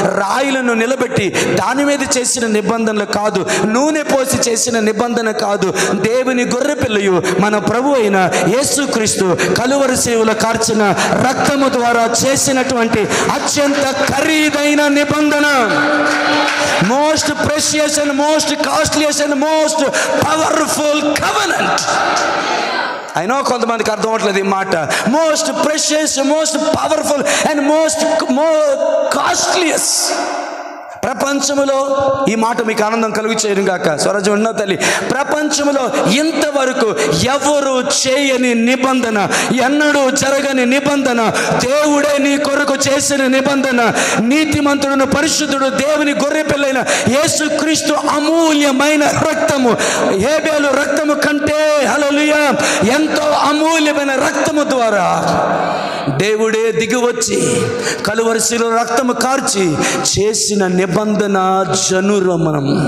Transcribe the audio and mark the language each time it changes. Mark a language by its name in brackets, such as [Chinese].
[Telugu] రాయిలను నిలబెట్టి దాని మీద చేసిన నిబంధనలు కాదు. నూనె పోసి చేసిన నిబంధన కాదు. దేవుని గొర్రె పిల్లయు మన ప్రభు అయిన యేసుక్రీస్తు కలువరి సేవలో కార్చిన రక్తము ద్వారా చేసినటువంటి అత్యంత ఖరీదైన నిబంధన. [English] Most precious and most costliest and most powerful covenant. I know [Telugu] కొంతమందికి అర్థం అవట్లేదు ఈ మాట. [English] Most precious, most powerful and more costliest. [Telugu] ప్రపంచములో ఈ మాట మీకు ఆనందం కలుగు చేయను గాక. స్వరాజ్యం ఉన్న తల్లి, ప్రపంచములో ఇంతవరకు ఎవరు చేయని నిబంధన, ఎన్నడూ జరగని నిబంధన, దేవుడే నీ కొరకు చేసిన నిబంధన. నీతిమంతుడును పరిశుద్ధుడు దేవుని గొర్రె పిల్లైన యేసుక్రీస్తు అమూల్యమైన రక్తము, హేబేలు రక్తము కంటే, హల్లెలూయా, ఎంతో అమూల్యమైన రక్తము ద్వారా దేవుడే దిగివచ్చి కలువరిశిలో రక్తము కార్చి చేసిన నిబంధన జనురు మనం.